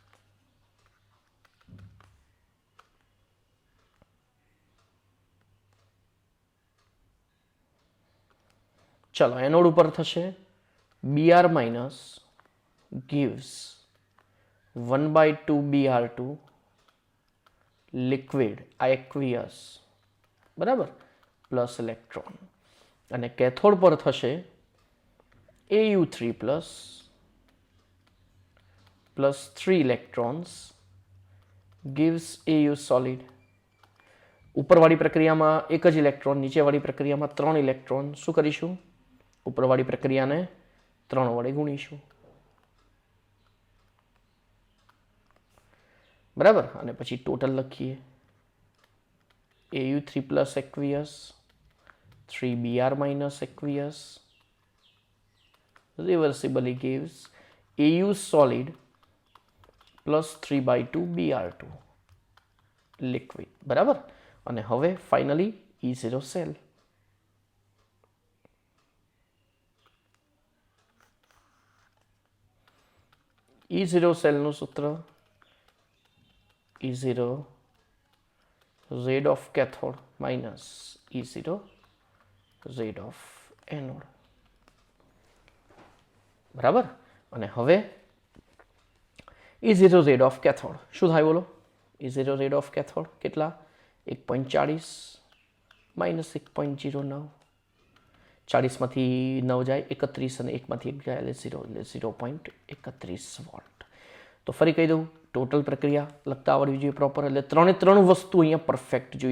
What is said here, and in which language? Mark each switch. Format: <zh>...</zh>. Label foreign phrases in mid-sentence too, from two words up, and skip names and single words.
<gu>ચલો એનોડ ઉપર થશે</gu> <en>Br minus gives 1/2 Br2 liquid aqueous,</en> <gu>બરાબર,</gu> <en>plus electron.</en> <gu>અને કેથોડ પર થશે</gu> <en>Au3 plus 3 electrons gives Au solid.</en> <gu>ઉપરવાળી પ્રક્રિયામાં એક જ ઇલેક્ટ્રોન, નીચેવાળી પ્રક્રિયામાં 3 ઇલેક્ટ્રોન. શું કરીશું? ઉપરવાળી પ્રક્રિયાને 3 વડે ગુણીશું. બરાબર, અને પછી ટોટલ લખીએ.</gu> <en>Au3 plus aqueous, 3 Br minus aqueous reversibly gives Au solid plus 3/2 Br2 liquid.</en> <gu>બરાબર, અને હવે ફાઇનલી E0 સેલ.</gu> <en>E0</en> <gu>સેલનું સૂત્ર</gu> <en>E0 Z of cathode minus E0 Z of anode.</en> <gu>બરાબર, અને હવે</gu> <en>E0 Z of cathode</en> <gu>શું થાય બોલો?</gu> <en>E0 Z of cathode</en> <gu>કેટલા? 1.40 માઇનસ 1.09. 40માંથી 9 જાય 31 અને 1માંથી 1 જાય એટલે 0 એટલે 0.31 વોલ્ટ. તો ફરી કહી દઉં, ટોટલ પ્રક્રિયા લખતા આવડવી જોઈએ પ્રોપર. એટલે 3 વસ્તુ અહીંયા પરફેક્ટ જોઈએ.</gu>